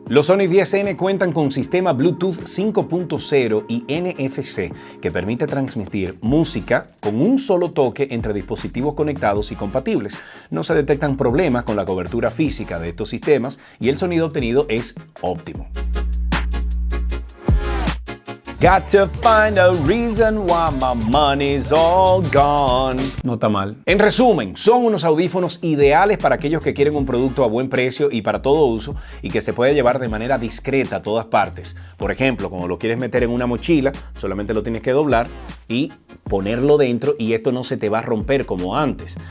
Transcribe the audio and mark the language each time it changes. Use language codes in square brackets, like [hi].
[es] Los Sony 10N cuentan con sistema Bluetooth 5.0 y NFC que permite transmitir música con un solo toque entre dispositivos conectados y compatibles. No se detectan problemas con la cobertura física de estos sistemas y el sonido obtenido es óptimo. [en] Got to find a reason why my money's all gone. [es] No está mal. En resumen, son unos audífonos ideales para aquellos que quieren un producto a buen precio y para todo uso y que se puede llevar de manera discreta a todas partes. Por ejemplo, como lo quieres meter en una mochila, solamente lo tienes que doblar y ponerlo dentro y esto no se te va a romper como antes.